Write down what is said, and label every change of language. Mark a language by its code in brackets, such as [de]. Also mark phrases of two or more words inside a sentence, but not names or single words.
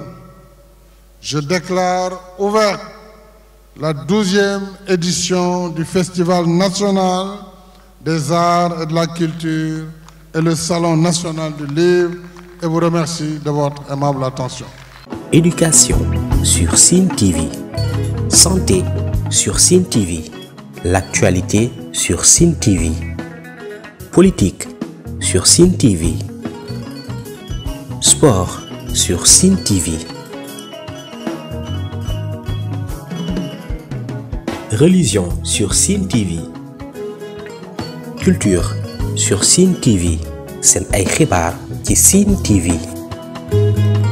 [fr] Je déclare ouverte la 12e édition du Festival national des arts et de la culture et le Salon national du livre, et vous remercie de votre aimable attention. Éducation sur Sen TV, santé sur Sen TV, l'actualité sur Sen TV, politique sur Sen TV, sport sur Sen TV, religion sur Sen TV, culture sur Sen TV. [wo] Sen ay xibaar ci Sen TV.